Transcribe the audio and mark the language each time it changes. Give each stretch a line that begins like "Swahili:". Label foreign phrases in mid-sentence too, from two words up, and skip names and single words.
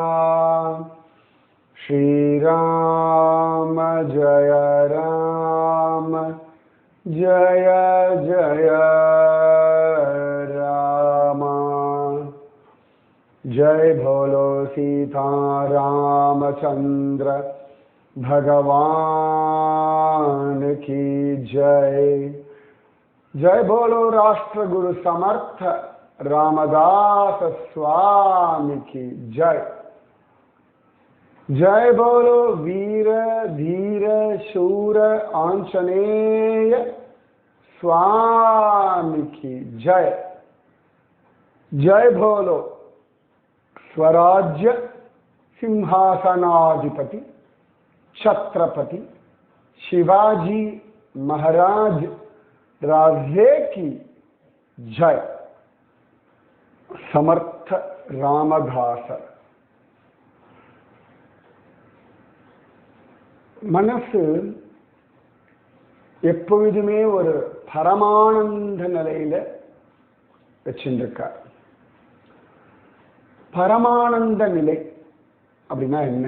Hindi: श्री राम जय राम जय जय राम। जय बोलो सीता रामचंद्र भगवान की जय। जय बोलो राष्ट्र गुरु समर्थ रामदास स्वामी की जय। जय बोलो वीर धीर शूर आंजनेय स्वामी की जय। जय बोलो स्वराज्य सिंहासनाधिपति छत्रपति शिवाजी महाराज राजे की जय। समर्थ रामदास।
Tamil: மனசு எப்பொழுதுமே ஒரு பரமானந்த நிலையில வச்சிருக்கார். பரமானந்த நிலை அப்படின்னா என்ன?